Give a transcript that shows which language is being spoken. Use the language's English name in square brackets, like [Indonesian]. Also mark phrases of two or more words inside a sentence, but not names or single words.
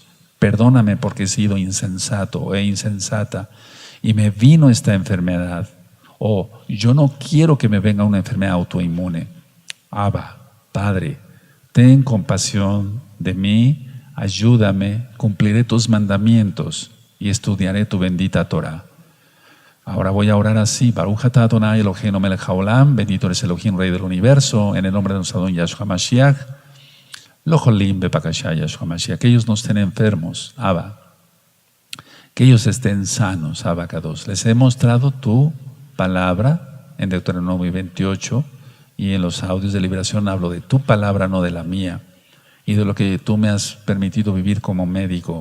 [Spanish] Perdóname porque he sido insensato e insensata y me vino esta enfermedad. Yo no quiero que me venga una enfermedad autoinmune. Abba, Padre, ten compasión de mí, ayúdame, cumpliré tus mandamientos y estudiaré tu bendita Torah. Ahora voy a orar así. [Hebrew] ברוך אתה ה׳ אלהינו מלך העולם, [Spanish] bendito eres Elohim, Rey del Universo, en el nombre de nuestro Adón Yahshua Mashiach. [Hebrew] לא חולים בבקשה [Spanish] Yahshua Mashiach, que ellos no estén enfermos, Abba, que ellos estén sanos, Abacados. Les he mostrado tu palabra en Deuteronomio 28 y en los audios de liberación hablo de tu palabra, no de la mía, y de lo que tú me has permitido vivir como médico.